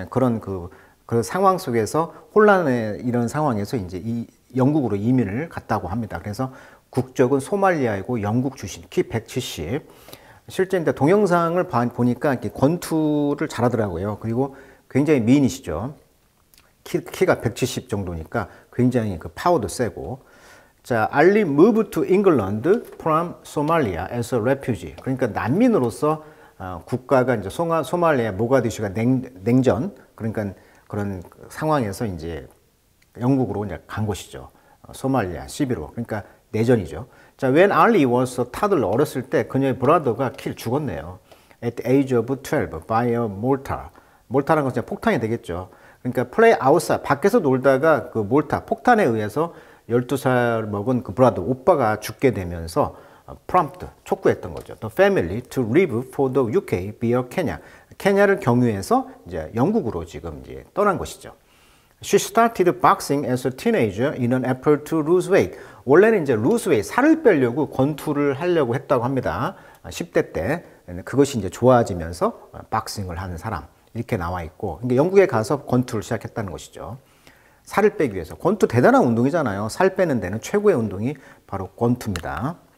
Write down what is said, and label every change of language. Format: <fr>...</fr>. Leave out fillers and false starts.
<ko>그런 그 상황 속에서 혼란의 이런 상황에서 이제 영국으로 이민을 갔다고 합니다. 그래서 국적은 소말리아이고 영국 출신, 키 170. 실제 이제 동영상을 보니까 이렇게 권투를 잘하더라고요. 그리고 굉장히 미인이시죠. 키가 170 정도니까 굉장히 그 파워도 세고.</ko> <en>자, 알리 moved to England from Somalia as a refugee.</en> <ko>그러니까 난민으로서 국가가 이제 소말리아 모가디슈가 냉전, 그러니까 그런 상황에서 이제 영국으로 이제 간 곳이죠. 소말리아 11호. 그러니까 내전이죠. 자, when Ali was a toddler, 어렸을 때 그녀의 브라더가 죽었네요.</ko> <en>At the age of 12 by a mortar.</en> <ko>몰타라는 것은 폭탄이 되겠죠. 그러니까 play outside, 밖에서 놀다가 그 몰타, 폭탄에 의해서 12살 먹은 그 브라더, 오빠가 죽게 되면서 prompt, 촉구했던 거죠.</ko> <en>The family to leave for the UK via Kenya.</en> <ko>케냐를 경유해서 이제 영국으로 지금 이제 떠난 것이죠.</ko> <en>She started boxing as a teenager in an effort to lose weight.</en> <ko>원래는 이제 lose weight, 살을 빼려고 권투를 하려고 했다고 합니다. 10대 때. 그것이 이제 좋아지면서 박싱을 하는 사람. 이렇게 나와 있고. 그러니까 영국에 가서 권투를 시작했다는 것이죠. 살을 빼기 위해서. 권투 대단한 운동이잖아요. 살 빼는 데는 최고의 운동이 바로 권투입니다.</ko>